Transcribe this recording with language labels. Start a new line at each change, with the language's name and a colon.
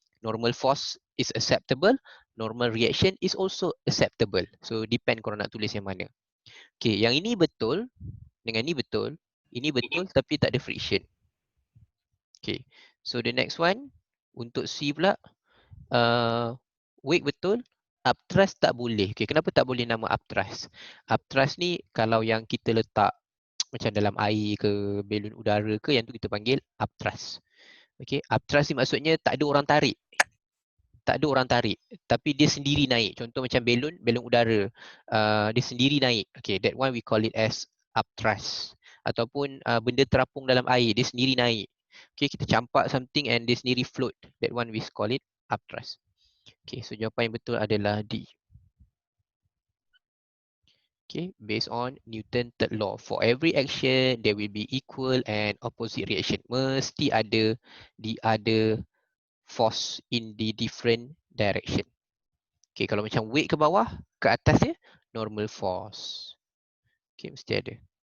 English: Normal force is acceptable. Normal reaction is also acceptable.
Malay: So, depend korang nak tulis yang mana. Okay, yang ini betul dengan ini betul. Ini betul tapi tak ada friction. Okay,
English: so the next one
Malay: untuk C pula, weight betul, upthrust tak boleh. Okay, kenapa tak boleh nama upthrust? Upthrust ni kalau yang kita letak macam dalam air ke, belon udara ke, yang tu kita panggil upthrust. Okay, upthrust ni maksudnya tak ada orang tarik. Tak ada orang tarik, tapi dia sendiri naik. Contoh macam belon udara, dia sendiri naik.
English: Okay, that one we call it as upthrust.
Malay: Ataupun benda terapung dalam air, dia sendiri naik. Okay, kita campak something and dia sendiri float.
English: That one we call it upthrust.
Malay: Okay, so jawapan yang betul adalah D.
English: Okay, based on Newton third law. For every action, there will be equal and opposite reaction.
Malay: Mesti ada
English: the other force in the different direction.
Malay: Okay, kalau macam weight ke bawah, ke atas dia, normal force. Okay, mesti ada.